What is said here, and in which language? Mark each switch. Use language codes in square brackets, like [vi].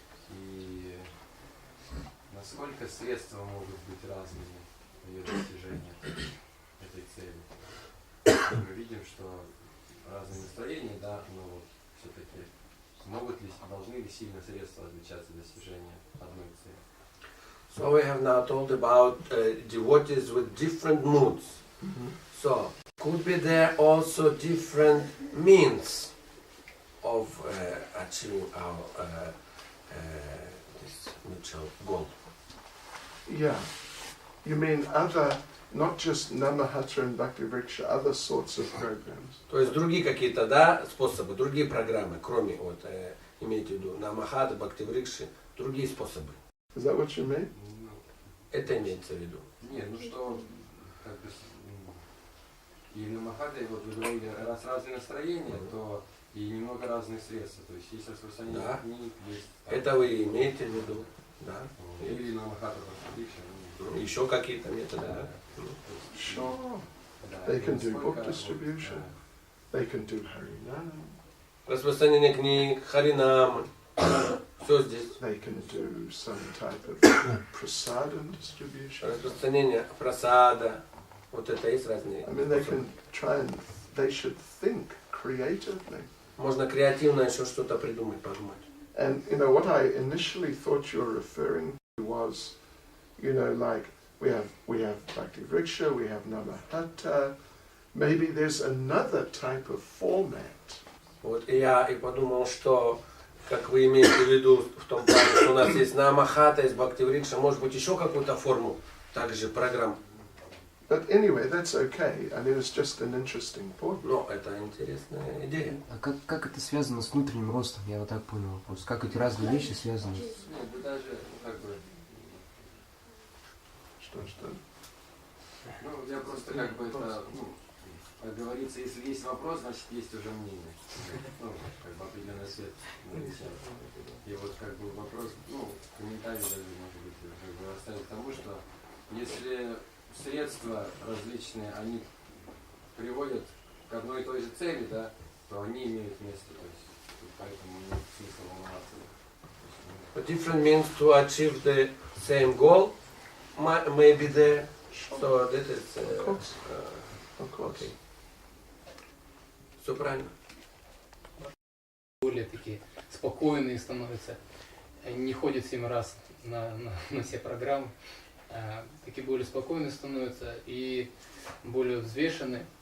[ru] И насколько средства могут быть разными в ее достижении этой цели. Мы видим, что разные настроения, да, но вот все-таки должны ли сильно средства отличаться достижения одной цели? [en] So we have now told about devotees with different moods. So could be there also different means of achieving our this mutual goal. Yeah. You mean other, not just Nama-hatta and Bhakti Vriksha, other sorts of programs? [ru] То есть другие какие-то, да, способы, другие программы, кроме вот, имейте в виду, Нама-хатта, Бхакти Врикши, другие способы. [en] Is that what you mean? [ru] Это имеется в виду. Нет, что как бы и в Нама-хатте, вот вы говорили, раз разные настроения, то и немного разные средства. То есть есть распространение книг, есть... Это вы имеете в виду, да. Или Нама-хатта, еще какие-то методы, да. [en] Sure. They can do book distribution. They can do Harinam. [ru] Распространение книг, Харинам, все здесь. [en] They can do some type of prasadam distribution. [ru] Распространение прасада, вот это есть разные. [en] I mean, they can try and, they should think creatively. [ru] Можно креативно еще что-то придумать, подумать. [en] And, you know, what I initially thought you were referring to was, you know, like, we have Bhakti Vriksha, we have Nama-hatta, maybe there's another type of format. [ru] Вот и я и подумал, что, как вы имеете в виду, в том плане, что у нас есть Нама-хатта, есть Бхакти Врикша, может быть еще какую-то форму, также программ. [en] But anyway, that's okay. I mean, it's just an interesting point. [ru] Но это интересная идея. А как это связано с внутренним ростом? Я вот так понял вопрос. Как эти разные вещи связаны? Нет, даже, как бы... Что? Я просто как бы это, как говорится, если есть вопрос, значит есть уже мнение. Как бы определенный свет. И вот как бы вопрос, комментарий даже может быть, как бы оставить тому, что если средства различные, они приводят к одной и той же цели, да, то они имеют место, то есть поэтому нет смысла волноваться. [en] But different means to achieve the same goal may be there. So that is Of course. [ru] Okay. Все правильно. более такие спокойные становятся, не ходят 7 раз на все программы, такие более спокойные становятся и более взвешенные.